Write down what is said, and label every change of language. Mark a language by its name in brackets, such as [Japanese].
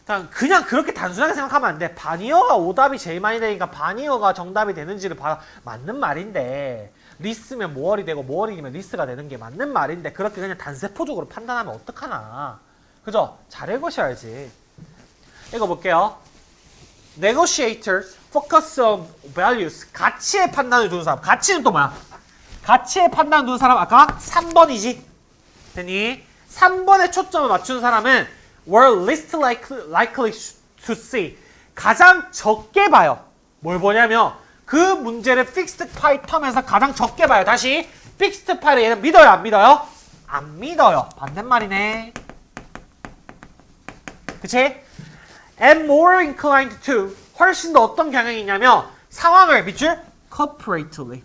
[Korean] 그냥 그렇게 단순하게 생각하면 안 돼. 바니어가 오답이 제일 많이 되니까 바니어가 정답이 되는지를 봐. 맞는 말인데. 리스면 모얼이 되고 모얼이면 리스가 되는 게 맞는 말인데 그렇게 그냥 단세포적으로 판단하면 어떡하나. 그죠? 잘 읽으셔야지. 읽어볼게요. [English] Negotiators focus on values. [Korean] 가치의 판단을 두는 사람. 가치는 또 뭐야? 가치의 판단을 두는 사람 아까 3번이지. 되니? 3번에 초점을 맞추는 사람은 [English] were least likely to see. [Korean] 가장 적게 봐요. 뭘 보냐면 그 문제를 fixed pie 텀에서 가장 적게 봐요. 다시 fixed pie를 얘는 믿어요? 안 믿어요? 안 믿어요. 반대말이네. 그치? [English] And more inclined to. [Korean] 훨씬 더 어떤 경향이 있냐면 상황을 밑줄 cooperatively.